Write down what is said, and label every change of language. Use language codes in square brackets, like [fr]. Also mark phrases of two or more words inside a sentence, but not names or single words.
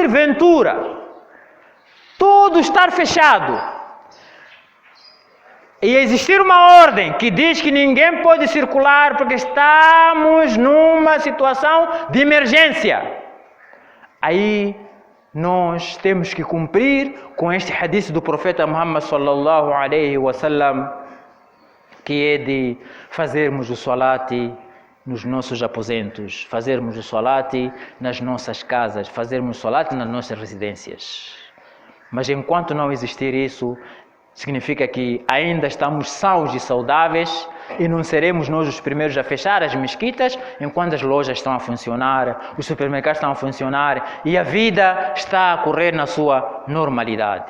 [pt] Mas se porventura tudo estar fechado, e existir uma ordem que diz que ninguém pode circular porque estamos numa situação de emergência, aí nós temos que cumprir com este hadith do profeta Muhammad [ar] صلى الله عليه وسلم, [pt] que é de fazermos o salat nos nossos aposentos, fazermos o salat nas nossas casas, fazermos o salat nas nossas residências. Mas enquanto não existir isso, significa que ainda estamos sãos e saudáveis e não seremos nós os primeiros a fechar as mesquitas enquanto as lojas estão a funcionar, os supermercados estão a funcionar e a vida está a correr na sua normalidade.